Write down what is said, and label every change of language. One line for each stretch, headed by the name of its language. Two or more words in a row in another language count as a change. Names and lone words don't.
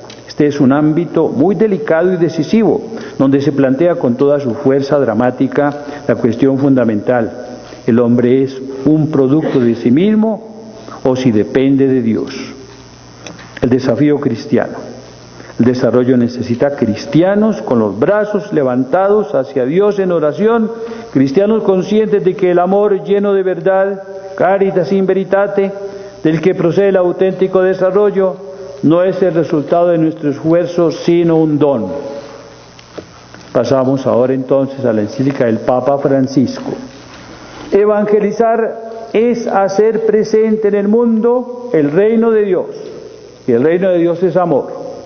Spanish: Este es un ámbito muy delicado y decisivo, donde se plantea con toda su fuerza dramática la cuestión fundamental: ¿el hombre es un producto de sí mismo o si depende de Dios? El desafío cristiano. El desarrollo necesita cristianos con los brazos levantados hacia Dios en oración, cristianos conscientes de que el amor lleno de verdad,
Latin: caritas in veritate,
Spanish: del que procede el auténtico desarrollo, no es el resultado de nuestro esfuerzo, sino un don. Pasamos ahora entonces a la encíclica del Papa Francisco. Evangelizar es hacer presente en el mundo el reino de Dios, y el reino de Dios es amor.